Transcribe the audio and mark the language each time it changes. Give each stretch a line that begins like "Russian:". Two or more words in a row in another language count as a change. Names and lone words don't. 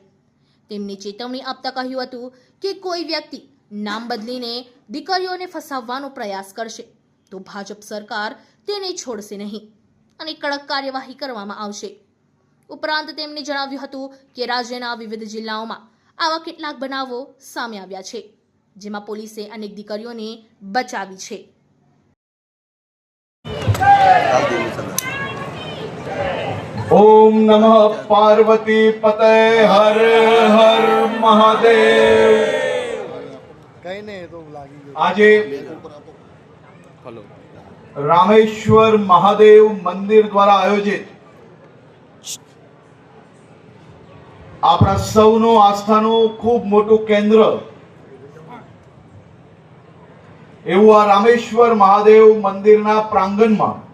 Gujarati: તેમને ચેતવણી આપતા કહ્યું હતું કે કોઈ વ્યક્તિ નામ બદલીને દીકરીઓને ફસાવવાનો પ્રયાસ કરશે તો ભાજપ સરકાર તેને છોડશે નહીં અને કડક કાર્યવાહી કરવામાં આવશે। ઉપરાંત તેમણે જણાવ્યું હતું કે રાજ્યના વિવિધ જિલ્લાઓમાં આવા કેટલાક બનાવો સામે આવ્યા છે, જેમાં પોલીસે અનેક દીકરીઓને બચાવી છે।
Sanskrit: ओम नमः पार्वती पते हर हर महादेव।
Gujarati: આજે રામેશ્વર મહાદેવ મંદિર દ્વારા આયોજિત આપણા સૌનું આસ્થાનું ખૂબ મોટું કેન્દ્ર એવું આ રામેશ્વર મહાદેવ મંદિરના પ્રાંગણમાં